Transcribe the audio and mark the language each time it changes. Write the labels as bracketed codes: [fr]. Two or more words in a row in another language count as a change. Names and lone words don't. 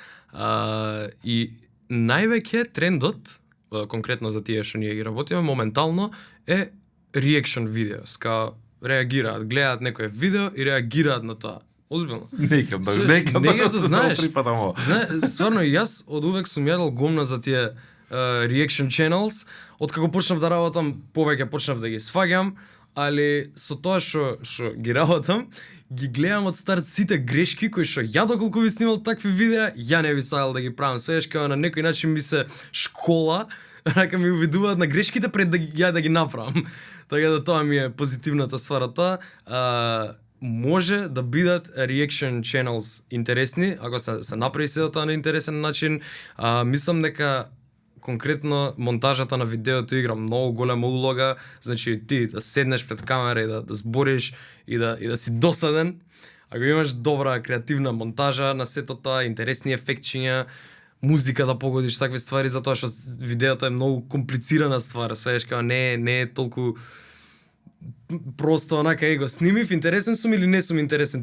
[mk] И највеќе трендот, конкретно за тие што ние ги работиме моментално, е реакшн видео. Реагираат, гледаат некое видео и реагираат на тоа. Озбилно. Нека да знаеш. Стварно јас од увек сум јадел гомна за тие [en] reaction channels. [mk] Откако почнав да работам, повеќе почнав да ги сваѓам, али со тоа што ги работам, ги гледам од старт сите грешки кои што ја доколку би снимал такви видеа, ја не би сакал да ги правам. [sr] Свееш као [mk] на некој начин ми се школа, рака ми увидуваат на грешките пред ја да ги направам. Така да тоа ми е позитивната ствар од тоа. Може да бидат [en] reaction channels [mk] интересни, ако се направи се тоа на интересен начин. Мислам дека конкретно монтажата на видеото игра многу голема улога, значи ти да седнеш пред камера и да збориш и да си досаден. Ако имаш добра креативна монтажа на сето тоа, интересни ефектчиња, музика да погодиш, такви ствари, затоа што видеото е многу комплицирана ствар, [sr] свееш као [mk] не е толку просто онака го снимив, интересен сум или не сум интересен.